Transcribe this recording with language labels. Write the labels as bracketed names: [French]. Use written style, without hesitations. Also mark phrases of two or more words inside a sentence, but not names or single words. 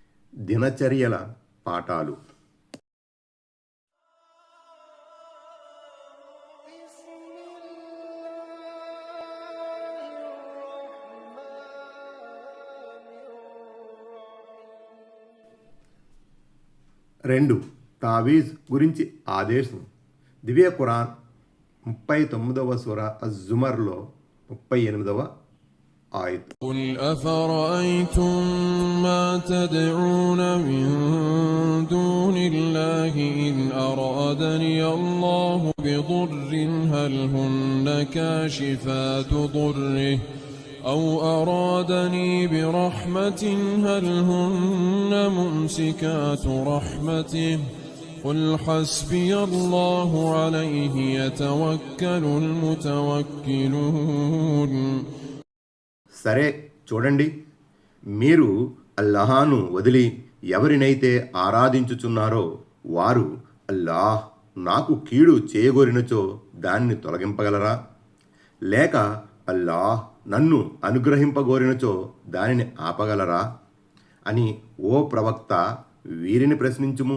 [Telugu] దినచర్యల పాఠాలు. రెండు, తావీజ్ గురించి ఆదేశం. దివ్య ఖురాన్ 39వ సూర అజ్-జుమర్లో 38వ ఆయత్. [Arabic] قل أفرأيتم ما تدعون من دون الله إن أرادني الله بضر هل هن كاشفات ضره أو أرادني برحمة هل هن ممسكات رحمته قل حسبي الله عليه يتوكل المتوكلون. [Telugu] సరే చూడండి, మీరు అల్లాహను వదిలి ఎవరినైతే ఆరాధించుచున్నారో వారు అల్లాహ్ నాకు కీడు చేయగోరినచో దాన్ని తొలగింపగలరా, లేక అల్లాహ్ నన్ను అనుగ్రహింపగోరినచో దానిని ఆపగలరా అని ఓ ప్రవక్త వీరిని ప్రశ్నించుము.